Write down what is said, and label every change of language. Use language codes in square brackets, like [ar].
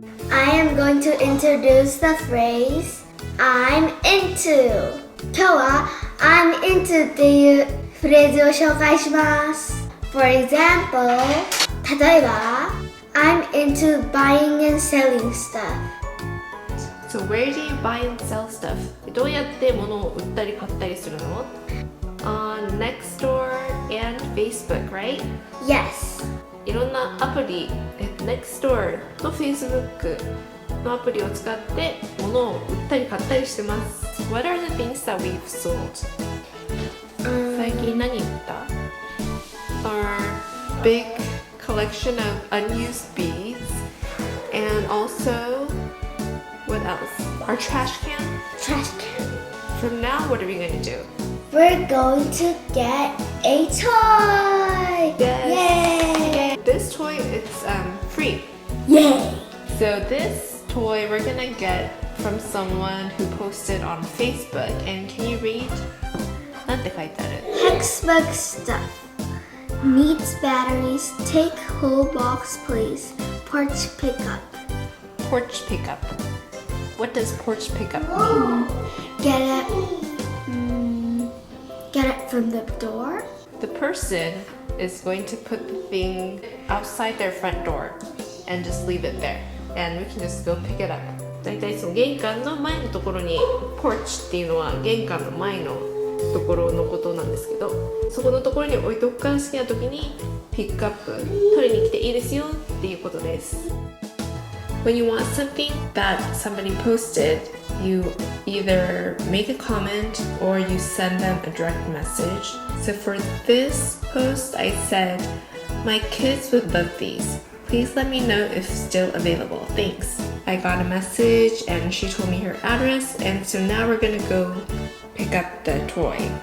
[en] I am going to introduce the phrase I'm into [ja] 今日は [en] I'm into [ja] っていうフレーズを紹介します。 [en] For example [ja] 例えば [en] I'm into buying and selling stuff. So where do you buy and sell stuff? [ja] どうやって物を売ったり買ったりするの？ [en] On Nextdoor and Facebook, right? Yes. [ja] いろんなアプリ、Nextdoor と Facebook のアプリを使って物を売ったり買ったりしてます。 [en] What are the things that we've sold? [ja] 最近何売った？ [en] Our big collection of unused beads and also what else? Our trash can? Trash can. From now, what are we going to do? We're going to get a toy! Yes. Yay! This toy is free. Yay! So this toy we're going to get from someone who posted on Facebook. And can you read? [ja] なんて書いてある？ [en] Textbook stuff. Needs batteries. Take whole box, please. Porch pickup. Porch pickup. What does porch pickup mean? Get it from the door? The person is going to put the thing outside their front door and just leave it there. And we can just go pick it up. [ja] だいたいその玄関の前のところに porch っていうのは玄関の前のところのことなんですけど、そこのところに置いとくから好きな時にピックアップ取りに来ていいですよっていうことです。 [en] When you want something that somebody posted, you either make a comment or you send them a direct message. So for this post, I said, my kids would love these. Please let me know if still available. Thanks. I got a message and she told me her address, and so now we're gonna go pick up the toy.